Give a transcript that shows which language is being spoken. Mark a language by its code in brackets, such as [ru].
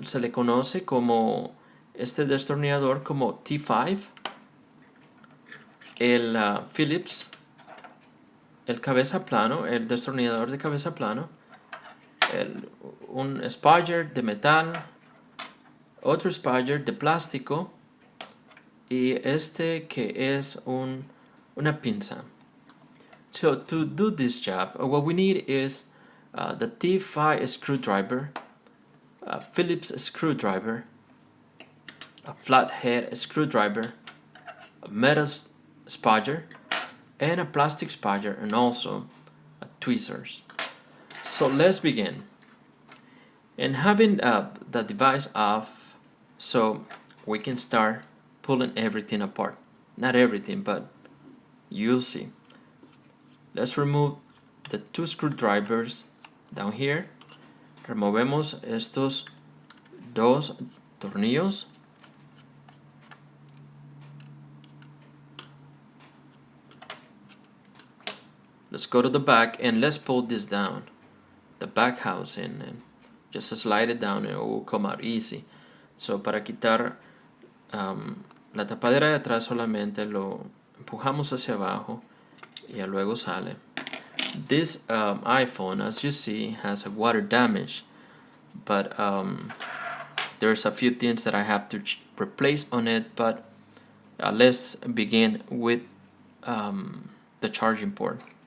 [es] Se le conoce como este destornillador como T5, el Phillips, el cabeza plano, el destornillador de cabeza plano, un Spudger de metal, otro Spudger de plástico, y este que es una pinza. [en] So to do this job, what we need is the T5 screwdriver, a Phillips screwdriver, a flathead screwdriver, a metal spudger, and a plastic spudger, and also a tweezers. So let's begin. And having the device off, so we can start pulling everything apart. Not everything, but you'll see. Let's remove the two screwdrivers down here. [es] Removemos estos dos tornillos. [en] Let's go to the back and let's pull this down, the back housing, and just slide it down and it will come out easy. [es] So para quitar la tapadera de atrás solamente lo empujamos hacia abajo y luego sale. [en] This iPhone, as you see, has a water damage, but there's a few things that I have to replace on it, but let's begin with the charging port.